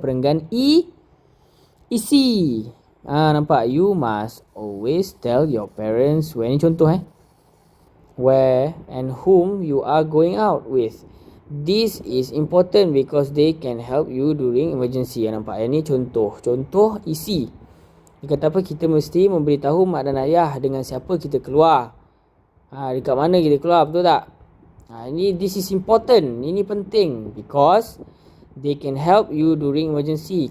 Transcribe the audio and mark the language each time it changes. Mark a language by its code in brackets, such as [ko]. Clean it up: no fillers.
[ms] Perenggan isi. Nampak? [en] You must always tell your parents when, [ms] ini contoh [en] where and whom you are going out with. This is important because they can help you during emergency. [ms] Nampak? Ini contoh isi. Dia kata apa? Kita mesti memberitahu mak dan ayah dengan siapa kita keluar. Dekat mana kita keluar, betul tak? [en] This is important. [ms] Ini penting [en] because they can help you during emergency.